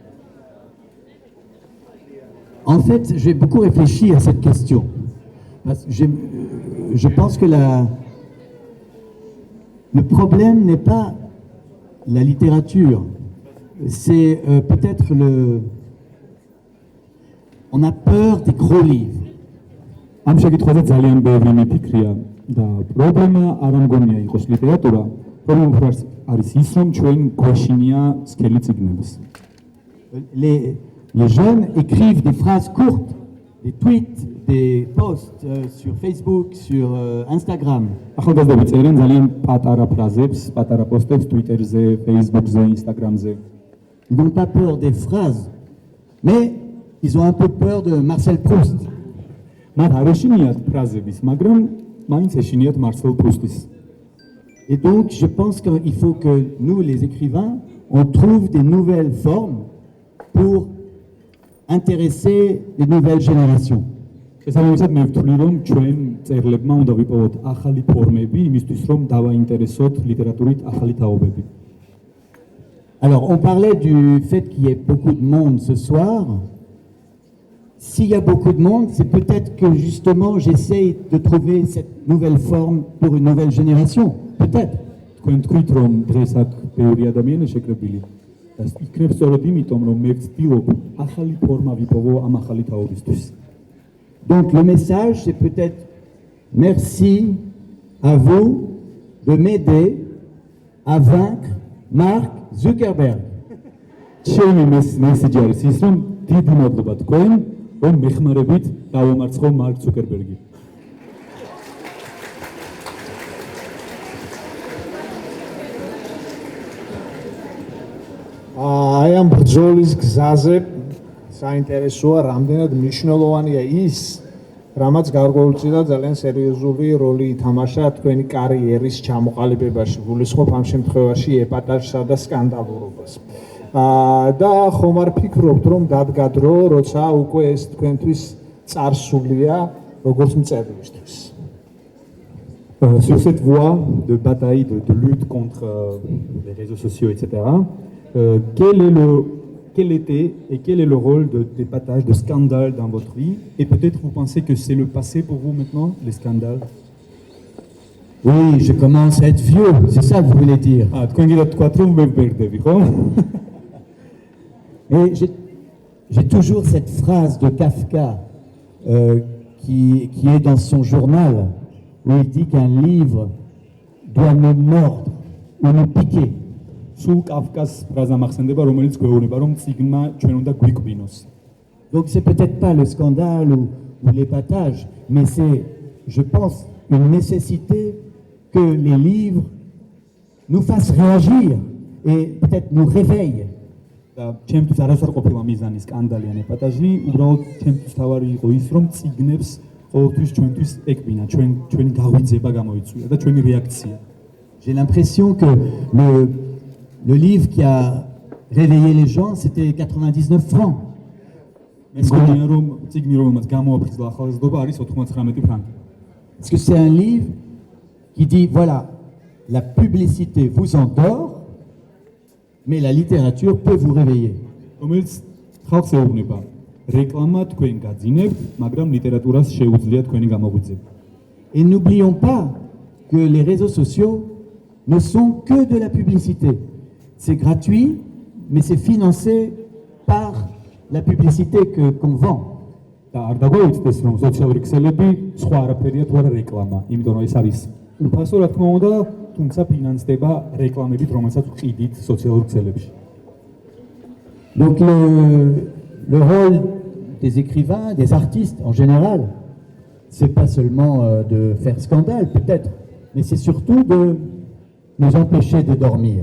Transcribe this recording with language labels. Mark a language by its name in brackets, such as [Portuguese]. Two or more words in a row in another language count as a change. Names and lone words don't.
[French] En fait, j'ai beaucoup réfléchi à cette question. Parce que je pense que le problème n'est pas la littérature. C'est peut-être on a peur des gros livres. [Georgian] ამ შეკითხვაზე ძალიან ბევრი მიფიქრია და პრობლემა არ ამგონია იყოს ლიტერატურა, პრობლემა არის ის, რომ ჩვენ გვეშინია სქელი წიგნებს. [French] Les jeunes écrivent des phrases courtes des tweets, des posts sur Facebook, sur Instagram. [Georgian] ახალგაზრდები წერენ ძალიან პატარა ფრაზებს, პატარა პოსტებს Twitter-ზე, Facebook-ზე, Instagram-ზე. [French] Ils n'ont pas peur des phrases, mais ils ont un peu peur de Marcel Proust. [Georgian] მათ არ ეშინიათ ფრაზების, მაგრამ მაინც ეშინიათ მარსელ პრუსტის. [French] Et donc, je pense qu'il faut que nous, les écrivains, on trouve des nouvelles formes pour intéresser les nouvelles générations. [Georgian] შესაბამისად მე ვთვლი, რომ ჩვენ წერლებმა უნდა ვიპოვოთ ახალი ფორმები იმისთვის, რომ დავაინტერესოთ ლიტერატურით ახალი თაობები. [French] Alors, on parlait du fait qu'il y ait beaucoup de monde ce soir. S'il y a beaucoup de monde, c'est peut-être que justement j'essaye de trouver cette nouvelle forme pour une nouvelle génération. Peut-être. [Georgian] თქვენ თქვით, რომ დღეს აქ ბევრი ადამიანი შეკრებილი და იქნებ სწორედ იმიტომ, რომ მე ვცდილობ ახალი ფორმა ვიპოვო ამ ახალი თაობისთვის. [French] Donc le message, c'est peut-être merci à vous de m'aider à vaincre Mark Zuckerberg. [Georgian] ჩემი მესიჯი არის ის, რომ დიდი მადლობა თქვენ, რომ მეხმარებით დავამარცხო მარკ ზუკერბერგი. აი ამ ბრძოლის გზაზე საინტერესოა, რამდენად მნიშვნელოვანია ის, რამაც გარკვეულწილად ძალიან სერიოზული როლი ითამაშა თქვენი კარიერის ჩამოყალიბებაში, გულისხმობ ამ შემთხვევაში ეპატაჟსა და სკანდალურობას. და ხომ არ ფიქრობთ, რომ დადგა დრო, როცა უკვე ეს თქვენთვის წარსულია, როგორც მწერლისთვის? [French] Sur cette voie de bataille, de lutte contre les réseaux sociaux, etc., quel était et quel est le rôle des patages, de scandales dans votre vie? Et peut-être vous pensez que c'est le passé pour vous maintenant, les scandales? Oui, je commence à être vieux, c'est ça que vous voulez dire. [Georgian] Ah, თქვენ გინდა თქვათ, რომ მე ვბერდები, ხო? [French] Et j'ai toujours cette phrase de Kafka qui est dans son journal, où il dit qu'un livre doit me mordre ou me piquer. [Georgian] სულ კაფკას ფრაზა მახსენდება, რომელიც გვეუბნება, რომ წიგნმა ჩვენ უნდა გვიკვინოს. [French] Donc c'est peut-être pas le scandale ou l'épatage, mais c'est, je pense, une nécessité que les livres nous fassent réagir et peut-être nous réveillent. [Georgian] და ჩემთვის არასარ ყოფილა მიზანი სკანდალი ან ეპატაჟი, უბრალოდ ჩემთვის თავარი იყო ის, რომ წიგნებს ყოველთვის ჩვენთვის ეკბინა, ჩვენი გაღვიძება გამოიწვია და ჩვენი რეაქცია. [French] J'ai l'impression que le livre qui a réveillé les gens, c'était 99 francs. [Georgian] მე მგონია, რომ წიგნი, რომელმაც გამოაფრთხილა ახალგაზრდობა, არის 99 ფრანკი. [French] Parce que c'est un livre qui dit, voilà, la publicité vous endort, mais la littérature peut vous réveiller. [Georgian] რომელიც ხალხს ეუბნება, რეკლამა თქვენ გაძინებთ, მაგრამ ლიტერატურას შეუძლია თქვენი გამოღვიძება. [French] Et n'oublions pas que les réseaux sociaux ne sont que de la publicité. C'est gratuit, mais c'est financé par la publicité qu'on vend. [Georgian] და არ დაგვეუწყდეს, რომ სოციალური ქსელები სხვა არაფერია თუ არა რეკლამა, იმიტომ რომ ეს არის უფასო, რა თქმა უნდა, თუმცა ფინანსდება რეკლამებით, რომელსაც ვყიდით სოციალურ ქსელებში. [French] Donc le rôle des écrivains, des artistes en général, c'est pas seulement de faire scandale peut-être, mais c'est surtout de nous empêcher de dormir.